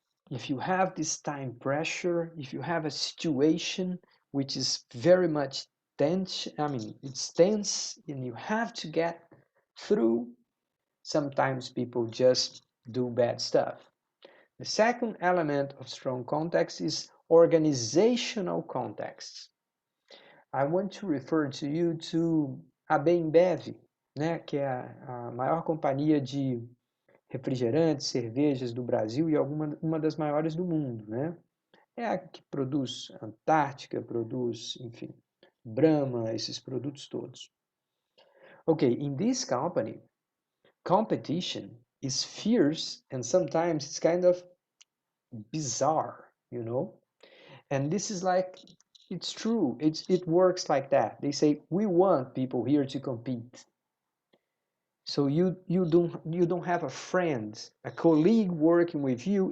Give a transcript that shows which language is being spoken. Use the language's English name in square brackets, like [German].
[English] If you have this time pressure, if you have a situation which is very much tense, it's tense and you have to get through, sometimes people just do bad stuff. The second element of strong context is organizational context. I want to refer to you to a [Portuguese] Bembev, né, que é a maior companhia de refrigerantes, cervejas do Brasil e uma das maiores do mundo, né? É a que produz Antártica, produz, enfim, Brahma, esses produtos todos. [English] Okay, in this company, competition is fierce and sometimes it's kind of bizarre, you know? And this is like, it's true, it works like that. They say, we want people here to compete. So you don't have a friend, a colleague working with you.